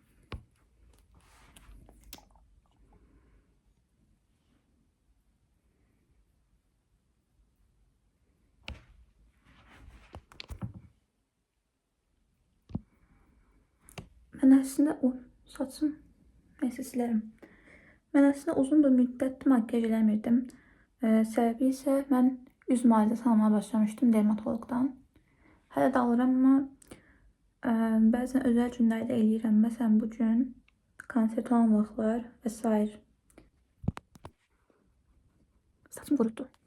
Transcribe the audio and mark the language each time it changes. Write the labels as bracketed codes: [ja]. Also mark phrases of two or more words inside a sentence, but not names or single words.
[tr] Ben aslında saçım neyse silerim. Ben aslında [az] uzun bir müddət makyaj eləmirdim. Səbəbi isə mən üz müalicəsi almaya başlamışdım dermatologdan. Hələ də alıram, amma bəzən özəl günlərdə eləyirəm. Məsələn, bugün konsert olan vaxtlar və s. Saçım qurutdu.